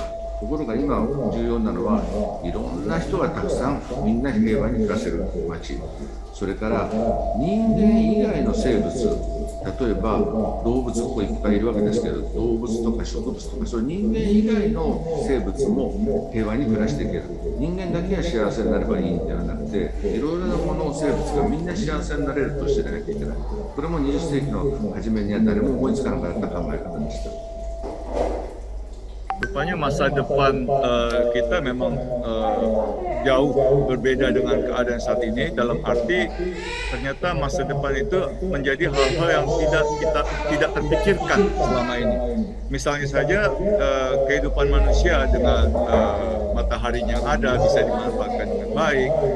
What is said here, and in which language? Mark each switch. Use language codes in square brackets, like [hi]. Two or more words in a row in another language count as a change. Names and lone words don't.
[ja] ところが今重要なのはいろんな人がたくさんみんな平和に暮らせる街、それから人間以外の生物、例えば動物っ子いっぱいいるわけですけど、動物とか植物とかそういう人間以外の生物も平和に暮らしていける。人間だけが幸せになればいいんではなくて、いろいろなもの生物がみんな幸せになれるとしてなきゃいけない。これも20世紀の初めには誰も思いつかなかった考え方でした。 [id] Rupanya masa depan kita memang jauh berbeda dengan keadaan saat ini, dalam arti ternyata masa depan itu menjadi hal-hal yang tidak terpikirkan selama ini. Misalnya saja kehidupan manusia dengan mataharinya yang ada bisa dimanfaatkan dengan baik.